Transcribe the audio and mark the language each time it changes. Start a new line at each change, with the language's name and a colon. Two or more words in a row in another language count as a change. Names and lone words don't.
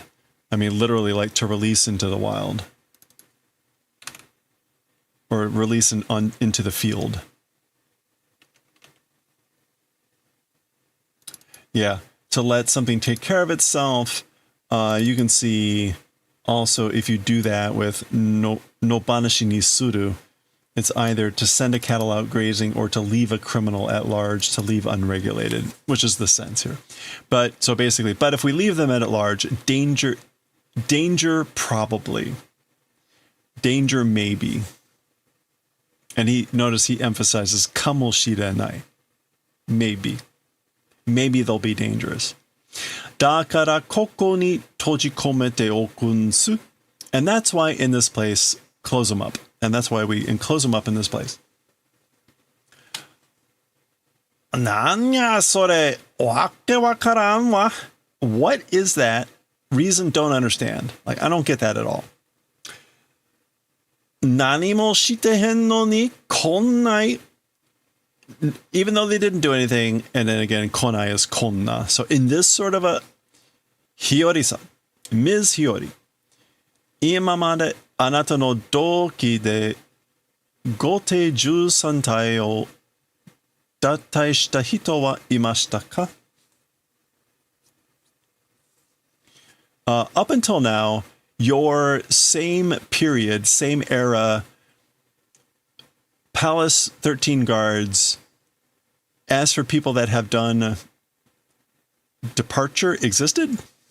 English: I mean, literally like to release into the wild. Or release into the field. Yeah, to let something take care of itself. You can see also if you do that with
Japanese: 野放しにする,
English: It's either to send a cattle out grazing or to leave a criminal at large, to leave unregulated, which is the sense here. But so basically, but if we leave them at large, danger probably. Danger maybe. And notice he emphasizes kamoshirenai. Maybe. Maybe they'll be dangerous.
Japanese: だからここに閉じ込めておくんす.
English: And that's why in this place, close them up. And that's why we close them up in this place.
Japanese: なんやそれ訳わからんわ.
English: What is that? Reason don't understand. Like, I don't get that at all.
Japanese: 何もしてへんのにこんない.
English: Even though they didn't do anything, and then again, konai is konna. So in this sort of a Hiyori-san, Ms.
Japanese: Hiyori, 今まであなたの同期で護廷 13体を脱退した人はいましたか?
English: Up until now, your same period, same era, Palace 13 guards, as for people that have done departure, existed?